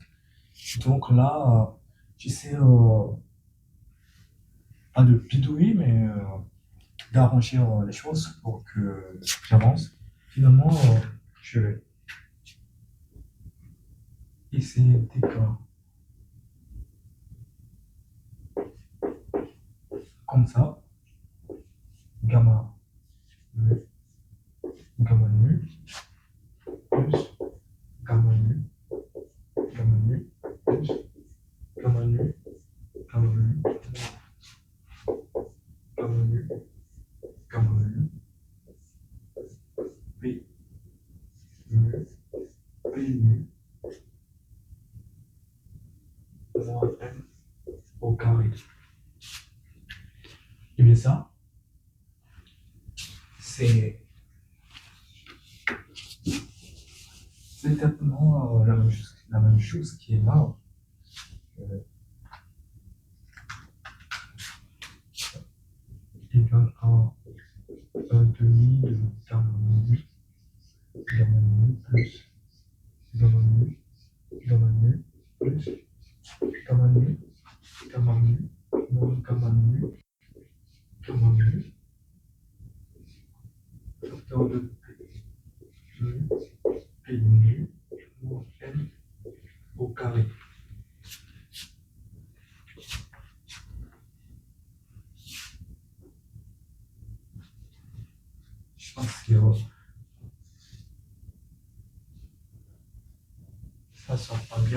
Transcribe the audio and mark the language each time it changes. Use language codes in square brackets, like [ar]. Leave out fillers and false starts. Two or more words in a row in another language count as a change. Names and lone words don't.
[fr] Donc là, j'essaie pas de bidouiller, mais d'arranger les choses pour que j'avance. Finalement, je vais essayer d'écrire comme ça, gamma mu, gamma nu, plus gamma nu, gamma nu, plus gamma nu, gamma nu, gamma nu, gamma nu, P mu, P nu moins m au carré. Et bien ça, c'est exactement la même chose qui est là. Euh, Égal à 1 demi de gamma nu plus gamma nu plus gamma nu moins gamma nu facteur de P nu moins n au carré. Je pense que ça sort pas bien.